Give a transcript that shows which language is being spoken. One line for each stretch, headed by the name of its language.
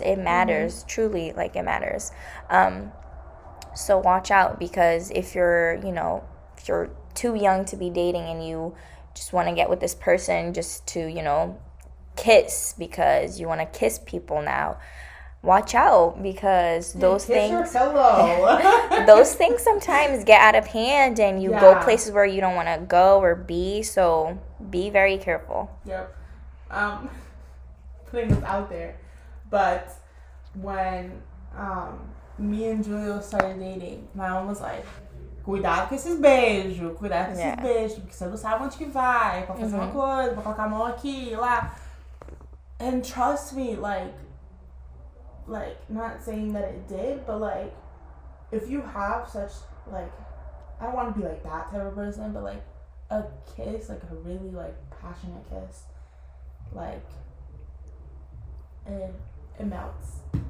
English: It matters, truly, like it matters. So watch out, because if you're too young to be dating and you just want to get with this person just to, kiss because you want to kiss people now, watch out, because those things those things sometimes get out of hand and you go places where you don't want to go or be. So be very careful. Yep. Putting this out there, but when me and Julio started dating, my mom was like,
Portuguese: cuidado com esses beijos, cuidado com esses beijos, porque você não sabe onde que vai, pra fazer uma coisa, pra colocar a mão aqui, lá.
English: And trust me, like, not saying that it did, but like, if you have such, like, I don't want to be like that type of person, but like, a kiss, like a really like passionate kiss, like, it melts.